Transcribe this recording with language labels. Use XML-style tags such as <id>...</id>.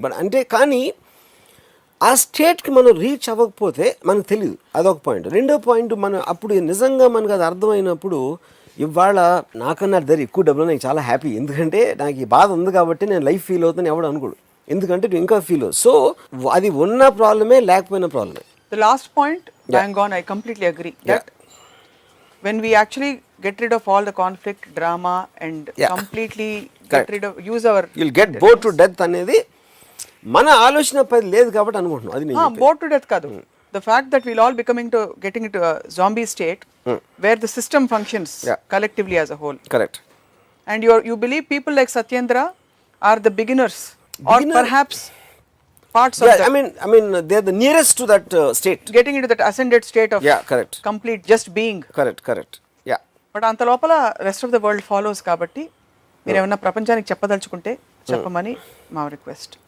<te>But అంటే కానీ ఆ స్టేట్కి మనం రీచ్ అవ్వకపోతే మనకు తెలియదు, అదొక పాయింట్. రెండో పాయింట్, మనం అప్పుడు నిజంగా మనకు అది అర్థమైనప్పుడు, ఇవాళ నాకన్నా దగ్గర ఎక్కువ డబ్బులు, నాకు చాలా హ్యాపీ, ఎందుకంటే నాకు ఈ బాధ ఉంది కాబట్టి నేను లైఫ్ ఫీల్ అవుతాను ఎవడు అనుకోడు, ఎందుకంటే నువ్వు ఇంకా ఫీల్ అవుతుంది. సో అది ఉన్న ప్రాబ్లమే, లేకపోయిన ప్రాబ్లమే.</te> <en>the last point, bang on, I completely agree that when we actually get rid of all the conflict, drama and completely get rid of, use our, you'll get bored to death</en> <te>అనేది మన ఆలోచన పది లేదు కాబట్టి అనుకుంటున్నాం. అది నేను</te> <en>bored to death కాదు, the fact that we'll all getting into a zombie state where the system functions collectively as a whole. Correct. And you believe people like Satyendra are the beginners or perhaps parts of that. I mean they're the nearest to that state, getting into that ascended state of correct, complete just being. Correct.</en> <te>But అంత లోపల</te> <en>rest of the world follows</en> <te>కాబట్టి మీరు ఏమన్నా ప్రపంచానికి చెప్పదలుచుకుంటే చెప్పమని మా request.</te>